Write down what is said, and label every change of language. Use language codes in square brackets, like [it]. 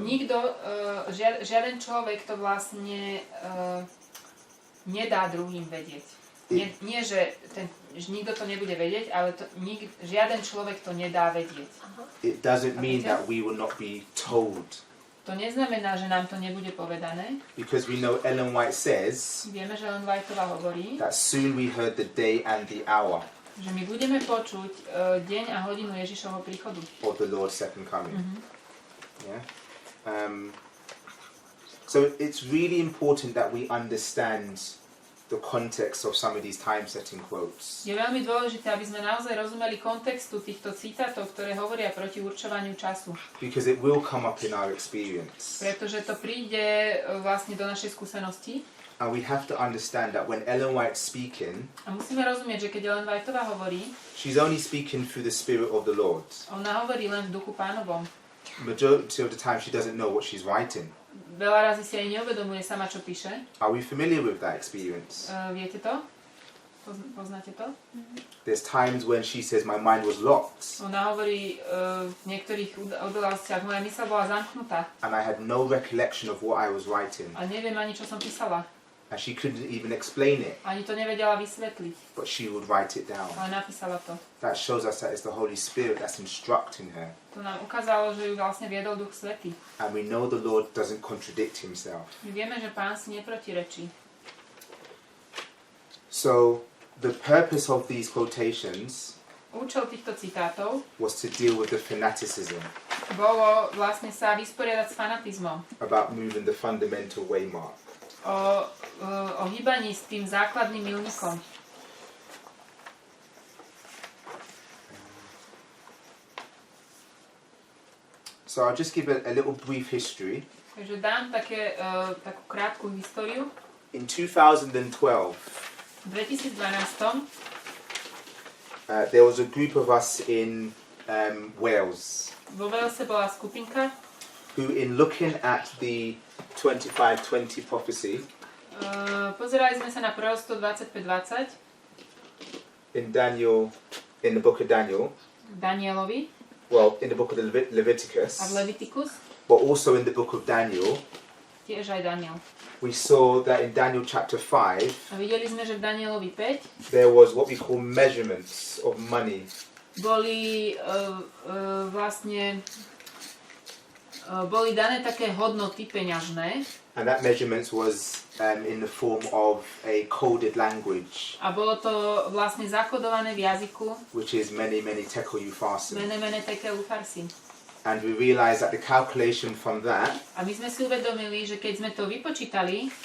[sk] Nikto, žiaden človek to vlastne nedá druhým vedieť. Nie, že nikto to nebude vedieť, ale žiaden človek to nedá vedieť. [en] It doesn't mean that we will not be told. [sk] To neznamená, že nám to nebude povedané. [en] Because we know Ellen White says [sk] Vieme, že Ellen Whiteová hovorí, [en] that soon we heard the day and the hour [sk] že my budeme počuť deň a hodinu Ježišovho príchodu. [en] of the Lord's second coming. Yeah. So it's really important that we understand the context of some of these time-setting quotes. [sk] Je veľmi dôležité, aby sme naozaj rozumeli kontextu týchto citátov, ktoré hovoria proti určovaniu času. [en] Because it will come up in our experience. [sk] Pretože to príde vlastne do našej skúsenosti. [en] And we have to understand that when Ellen White's speaking, [sk] A musíme rozumieť, že keď Ellen Whiteová hovorí, [en] she's only speaking through the Spirit of the Lord. [sk] ona hovorí len v duchu Pánovom. [en] Majority of the time she doesn't know what she's writing. [sk] Veľa razy si aj neuvedomuje sama, čo píše. [en] Are we familiar with that experience? [sk] Viete to? Poznáte to? [en] There's times when she says my mind was locked [sk] Ona hovorí v niektorých udalostiach, moja myseľ bola zamknutá [en] and I had no recollection of what I was writing. [sk] a neviem ani, čo som písala. [en] And she couldn't even explain it, [sk] Ani to nevedela vysvetliť, [en] but she would write it down. [sk] ale napísala to. [en] That shows us that it's the Holy Spirit that's instructing her. [sk] To nám ukázalo, že ju vlastne viedol Duch Svätý. [en] And we know the Lord doesn't contradict himself. [sk] My vieme, že Pán si neprotirečí. [en] So the purpose of these quotations [sk] Účel týchto citátov [en] was to deal with the fanaticism [sk] bolo vlastne sa vysporiadať s fanatizmom. [en] about moving the fundamental waymark. [sk] O hýbaní s tým základným milníkom. [en] So I'll just give a little brief history. [sk] Takže dám takú krátku históriu. [en] In 2012, [sk] V 2012 [en] there was a group of us in Wales [sk] vo Walese bola skupinka, [en] who, in looking at the 25-20 prophecy [sk] pozerali sme sa na proroctvo 25:20 [en] in the book of Daniel, [sk] Danielovi [en] well, in the book of [sk] a v [en] Leviticus, [sk] Leviticus, [en] but also in the book of Daniel, [sk] tiež aj Daniel. [en] we saw that in Daniel chapter 5, [sk] A videli sme, že v Danielovi 5 [en] there was what we call measurements of money. [sk] boli vlastne boli dané také hodnoty peňažné. [en] And that measurement was in the form of a coded language, [sk] A bolo to vlastne zakodované v jazyku [en] which is many, many tekel ufarsin. [sk] mene tekel ufarsin. [en] And we realized that the calculation from that [sk] A my sme si uvedomili, že keď sme to vypočítali,